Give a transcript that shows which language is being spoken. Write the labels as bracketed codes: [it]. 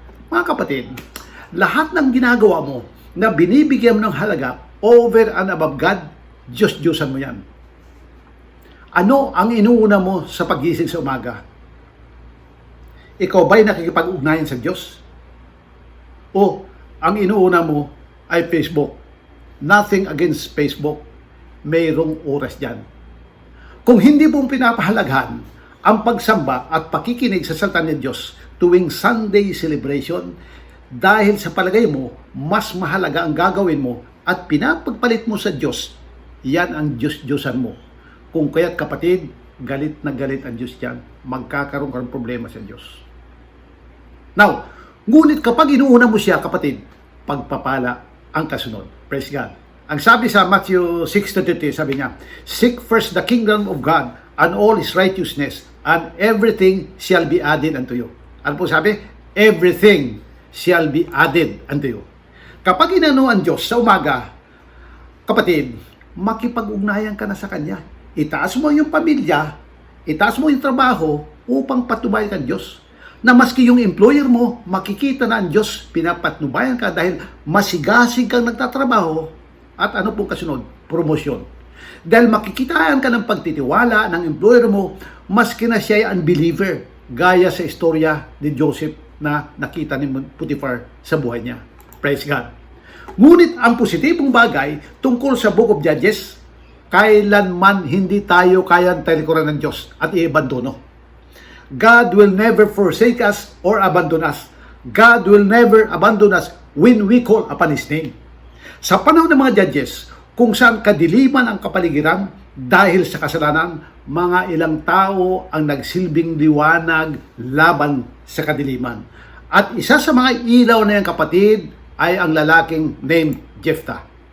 [tl] Mga kapatid, lahat ng ginagawa mo na binibigyan mo ng halaga [en] over and above God, [tl] Diyos-Diyosan mo yan. Ano ang inuuna mo sa pagising sa umaga? Ikaw ba'y nakikipag-ugnayan sa Diyos? O ang inuuna mo ay Facebook? [en] Nothing against Facebook. [tl] Mayroong oras dyan. Kung hindi mo pinapahalagahan ang pagsamba at pakikinig sa salita ng Diyos tuwing Sunday celebration, dahil sa palagay mo, mas mahalaga ang gagawin mo at pinapagpalit mo sa Diyos, yan ang Diyos-Diyosan mo. Kung kaya't kapatid, galit na galit ang Diyos dyan, magkakaroon ka ng problema sa Diyos. Now, ngunit kapag inuuna mo siya, kapatid, pagpapala ang kasunod. [en] Praise God. [tl] Ang sabi sa Matthew 6:33, sabi niya, [en] seek first the kingdom of God and all His righteousness, and everything shall be added unto you. [tl] Ano po sabi? [en] Everything shall be added unto you. [tl] Kapag inano ang Diyos sa umaga, kapatid, makipag-ugnayan ka na sa Kanya. Itaas mo yung pamilya, itaas mo yung trabaho upang patubayan ka Diyos. Na maski yung employer mo, makikita na ang Diyos, pinapatnubayan ka dahil masigasig kang nagtatrabaho at ano pong kasunod? Promosyon. Dahil makikitaan ka ng pagtitiwala ng employer mo, maski na siya ay unbeliever, gaya sa istorya ni Joseph na nakita ni Potiphar sa buhay niya. [en] Praise God. [tl] Ngunit ang positibong bagay tungkol sa Book of Judges, kailanman hindi tayo kayang talikuran ng Diyos at iabandono. [en] God will never forsake us or abandon us. God will never abandon us when we call upon His name. [tl] Sa panahon ng mga judges, kung saan kadiliman ang kapaligiran dahil sa kasalanan, mga ilang tao ang nagsilbing liwanag laban sa kadiliman. At isa sa mga ilaw na yan, kapatid, ay ang lalaking named Jephthah.